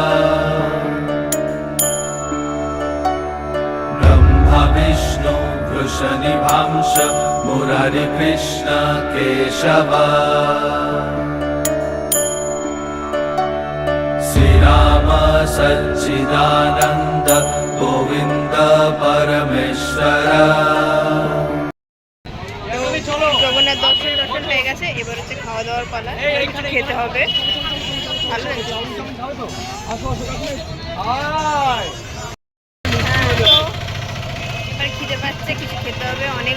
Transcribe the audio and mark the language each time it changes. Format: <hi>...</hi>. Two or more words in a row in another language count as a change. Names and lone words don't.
<sa>ब्रह्म विष्णु वृषनिभांश मुरारी कृष्ण केशव श्रीराम सच्चिदानंद गोविंद परमेश्वर</sa> <bn>জগন্নাথ দর্শন হয়ে গেছে, এবার হচ্ছে খাওয়া দাওয়ার পালা। কিছু খেতে হবে, ভালো লাগছে। এবার খিদে পাচ্ছে, কিছু খেতে হবে।</bn>